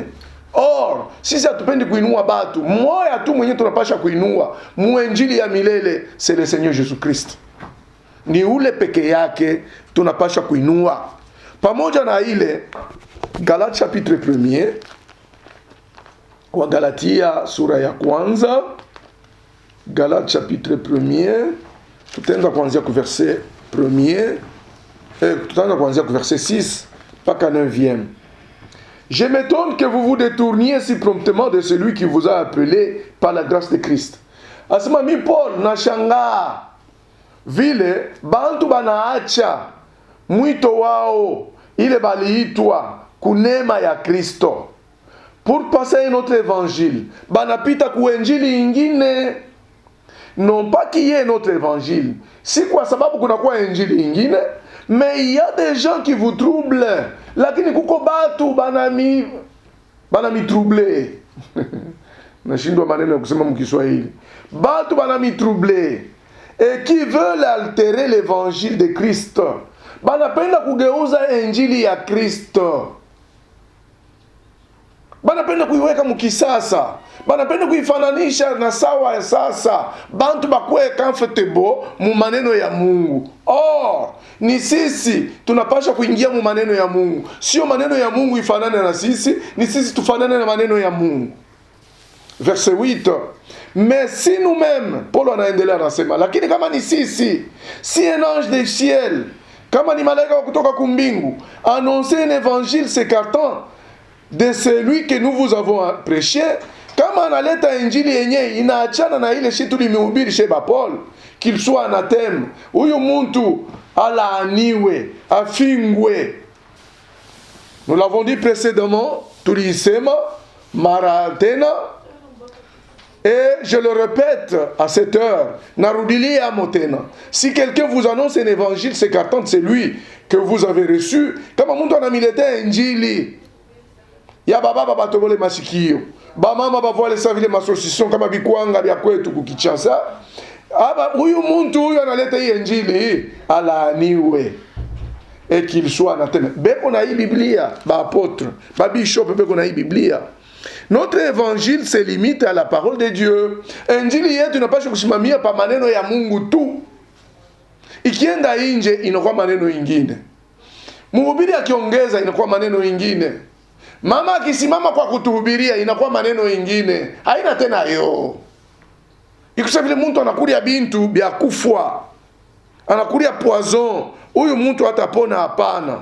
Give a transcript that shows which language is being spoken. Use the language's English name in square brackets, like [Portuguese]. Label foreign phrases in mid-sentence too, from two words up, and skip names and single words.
[Swahili] Or, sisi hatupendi kuinua batu, moya tu mwenye tunapasha kuinua muinjili ya milele, [French] c'est le Seigneur Jésus-Christ. [Swahili] Ni ule peke yake tunapasha kuinua. Pamoja na ile Galatia chapitre 1, wa Galatia sura ya kwanza, Galatia chapitre 1, tutaanza kuanzia ku verset 1, tutaanza kuanzia ku verset 6 mpaka 9e. [French] Je m'étonne que vous vous détourniez si promptement de celui qui vous a appelé par la grâce de Christ. [Swahili] Asema mi Paul nashangaa vile bantu banaacha mwito wao ile baliitwa kunema ya Kristo [French] pour passer un autre évangile, [Swahili] banapita ku injili ingine. [French] Non pas qu'il y ait notre évangile, [Swahili] si kwa sababu kuna kwa injili ingine, [French] mais il y a des gens qui vous troublent. [Swahili] Lakini kuko batu banami troublé. Nashindwa maneno ya kusema mkiswahili. Batu banami [French] troublé et qui veulent altérer l'évangile de Christ. [Swahili] Banapenda kugeuza injili ya Kristo, banapenda kuiweka mkisasa, banapenda kuifananisha na sawa ya sasa, bantu bakwe comfortable mu maneno ya Mungu. Or, ni sisi tunapasha kuingia mu maneno ya Mungu, sio maneno ya Mungu ifanane na sisi, ni sisi tufanane na maneno ya Mungu. [French] Verset 8. Mais si nous-mêmes, [Swahili] Paul anaendelea anasema, lakini kama ni sisi, [French] si un ange de ciel, [Swahili] kama ni malaika wa kutoka kumbingu, [French] annoncer un évangile s'écartant de celui que nous vous avons prêché, [Swahili] kama analeta injili yenye inaachana na ile shitu limehubiri sheba Paul, [French] qu'il soit anathème, [Swahili] huyu muntu alaaniwe, afingwe. [French] Nous l'avons dit précédemment, [Swahili] tulisema mara tena, [French] et je le répète à cette heure, [Swahili] narudili amotena. [French] Si quelqu'un vous annonce un évangile s'écartant de celui que vous avez reçu, [Swahili] kama muntu anamilete injili ya baba batobole masikio, ba mama bavole sa vile masosison kama bikwanga bya kwetu kukichasa, huyu muntu huyu analeta hii injili alaaniwe, [French] et qu'il soit anathème. [Swahili] Beko na hii Biblia, ba apôtre, ba bishop beko na hii Biblia. Notre évangile se limite à la parole de Dieu. Injili yetu inapaswa kusimamia pa maneno ya Mungu tu. Ikienda nje inakuwa maneno ingine. Mhubiri akiongeza inakuwa maneno ingine. Mama akisimama kwa kutuhubiria inakuwa maneno ingine. Haina tena yo. Ikusa vile mtu anakulia bintu bya kufwa, anakulia poison, huyu mtu hatapona, hapana.